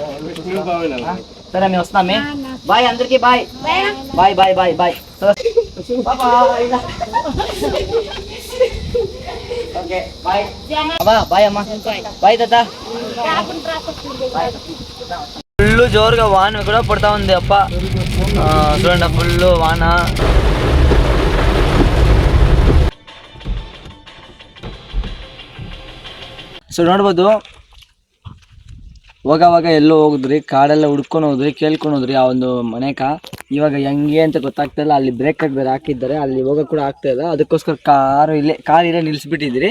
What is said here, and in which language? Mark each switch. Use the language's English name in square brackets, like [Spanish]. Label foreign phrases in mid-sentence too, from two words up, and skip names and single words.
[Telugu] సరే మేము వస్తామే. బాయ్ అందరికి, బాయ్ బాయ్ బాయ్ బాయ్ బాయ్. ఓకే బాయ్ బాయ్ అమ్మా, బాయ్ తాత. ఫుల్ జోరుగా వాన కూడా పడతా ఉంది అప్ప. చూడండి ఫుల్ వాన. [Kannada] ಸೊ ನೋಡ್ಬೋದು, ಹೋಗವಾಗ ಎಲ್ಲೋ ಹೋಗಿದ್ರಿ, ಕಾಡೆಲ್ಲ ಹುಡ್ಕೊಂಡು ಹೋದ್ರಿ, ಕೇಳ್ಕೊಂಡು ಹೋದ್ರಿ ಆ ಒಂದು ಮನೆಕ. ಇವಾಗ ಹೆಂಗೆ ಅಂತ ಗೊತ್ತಾಗ್ತಾ ಇಲ್ಲ. ಅಲ್ಲಿ ಬ್ರೇಕ್ ಬೇರೆ ಹಾಕಿದ್ದಾರೆ, ಅಲ್ಲಿ ಹೋಗೋಕೆ ಕೂಡ ಆಗ್ತಾ ಇಲ್ಲ. ಅದಕ್ಕೋಸ್ಕರ ಕಾರ್ ಇಲ್ಲೇ ನಿಲ್ಲಿಸ್ಬಿಟ್ಟಿದ್ರಿ.